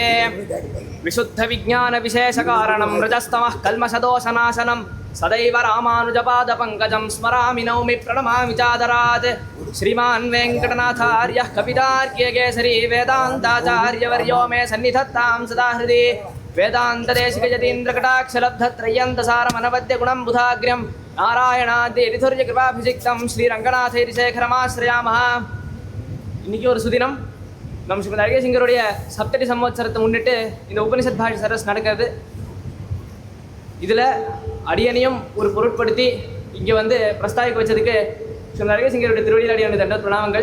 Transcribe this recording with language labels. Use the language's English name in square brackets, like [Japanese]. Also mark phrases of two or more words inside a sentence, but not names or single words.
[Sanskrit] विशुद्ध विज्ञान विशेष कारणं रजस्तमः कल्मषदोषनाशनं सदैव रामानुजपाद पंकजं स्मरामि नौमि प्रणमामि चादरात्. श्रीमान् वेङ्कटनाथार्यः कवितार्क्य केसरी वेदान्ताचार्यवर्यो मे सन्निधत्तां सदा हृदि. वेदान्तदेशिक यतीन्द्र कटाक्षलब्धत्रय्यन्तसारमनवद्यगुणं बुधाग्र्यं नारायणादिरितुर्य कृपाभिषिक्तं श्रीरङ्गनाथ यतिशेखरमाश्रयामह. [Tamil] இன்னைக்கு ஒரு சுதினம். நம் ஸ்ரீமத் அழகேசிங்கருடைய சப்தடி சம்வத்சரத்தை முன்னிட்டு இந்த உபனிஷத் பாஷ சரஸ் நடக்கிறது. இதில் அடியனையும் ஒரு பொருட்படுத்தி இங்கே பிரஸ்தாவிக்க வச்சதுக்கு ஸ்ரீமத் அழகேசிங்கருடைய திருவடியில் அடியனுடைய தண்ட பிரணாமங்கள்.